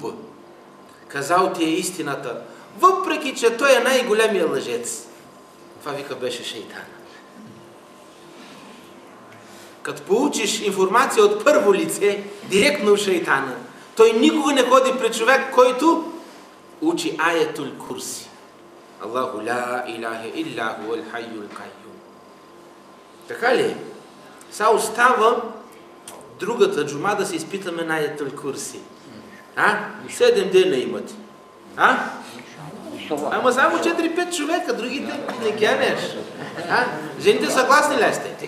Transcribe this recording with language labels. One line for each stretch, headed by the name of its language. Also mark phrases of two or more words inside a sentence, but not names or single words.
Bulgarian: Казал ти е истината, въпреки че той е най-големия лъжец. Това, вика, беше шейтана. Като получиш информация от първо лице, директно от шейтана, той никога не ходи при човек, който учи аятул курси.
Arabic: الله لا إله إلا هو الحي القيوم.
Bulgarian: Така ли? Сега остава другата джума да се изпитаме на аятул курси. 7 дена имате. Ама само 4-5 човека, другите не гянеш. Жените съгласни ли сте?